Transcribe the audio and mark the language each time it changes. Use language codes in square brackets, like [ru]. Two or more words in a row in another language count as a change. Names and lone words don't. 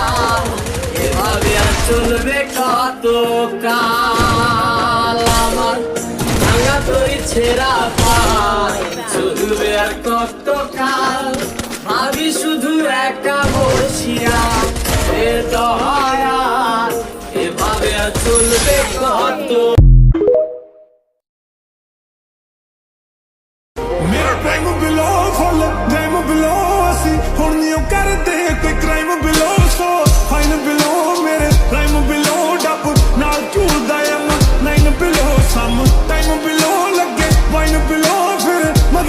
[bn] এভাবে আর চলবে কত কাল, আমার ভাঙা তোর ছেঁড়া পায় চলবে আর কত কাল। ভাবি শুধু একা বসিয়া এ দয়া, এভাবে আর চলবে কত। [pa] ਮੇਰਾ ਟਾਈਮ ਬਿਲੋ [en] full time [pa] ਬਿਲੋ ਅਸੀਂ ਹੁਣ ਨਹੀਂ ਕਰਦੇ ਕੋਈ ਕ੍ਰਾਈਮ ਬਿਲੋ [en] so fine [pa] ਬਿਲੋ ਮੇਰੇ ਟਾਈਮ ਬਿਲੋ ਡੱਬ ਨਾਲ ਝੂਲਦਾ ਐਮ ਨਾਈਨ ਬਿਲੋ [en] some time [pa] ਬਿਲੋ ਲੱਗੇ ਵਾਈਨ ਬਿਲੋ ਫਿਰ ਮਗੀ